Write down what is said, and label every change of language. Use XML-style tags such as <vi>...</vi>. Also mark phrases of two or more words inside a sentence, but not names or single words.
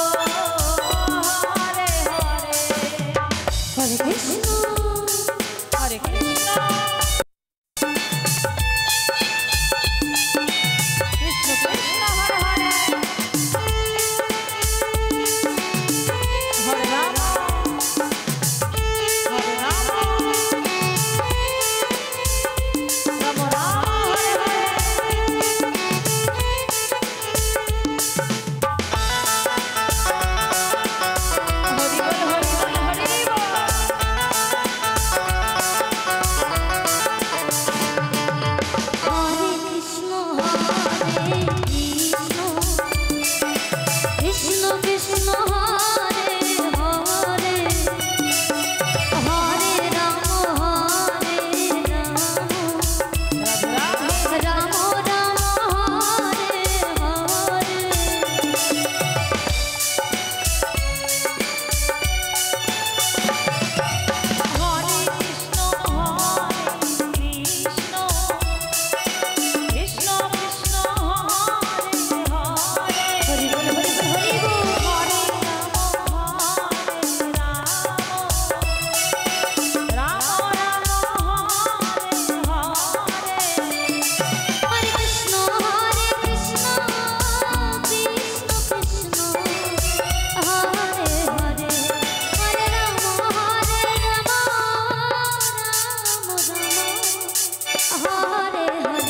<sa>হরে হরে হরে কৃষ্ণ হরে কৃষ্ণ কৃষ্ণ কৃষ্ণ হরে হরে হরে রাম হরে রাম রাম রাম হরে হরে</sa> <bn>হরি বল হরি বল হরি বল Hare Krishna, Hare Krishna, Krishna Krishna, Hare Hare, Hare Rama, Hare Rama, Rama Rama, Hare Hare.</bn> <sa>হরে কৃষ্ণ কৃষ্ণ কৃষ্ণ হরে হরে</sa> <bn>হরি বল হরি বল হরি বল।</bn> <sa>হরে রাম রাম রাম হরে হরে Hare Krishna, Hare Krishna, Krishna Krishna, Hare Hare, Hare Rama, Hare Rama, Rama Rama, Hare Hare.</sa>